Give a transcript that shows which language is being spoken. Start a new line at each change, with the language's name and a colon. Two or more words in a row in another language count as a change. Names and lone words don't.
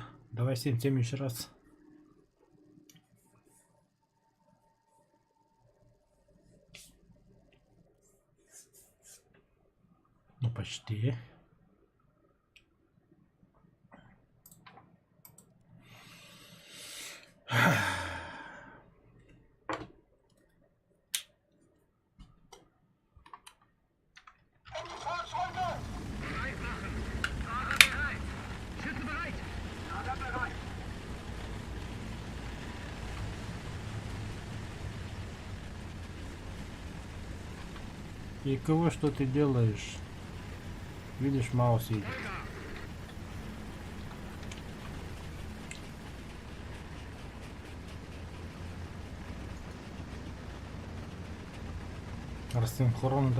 Russian: Давай 7 еще раз. Ну, почти.
German: Fahrzeuge! Bereit machen. Fahrer bereit. Schütze bereit. Lager bereit.
Russian: И кого что ты делаешь? Видишь, маус едет. Рассинхронда.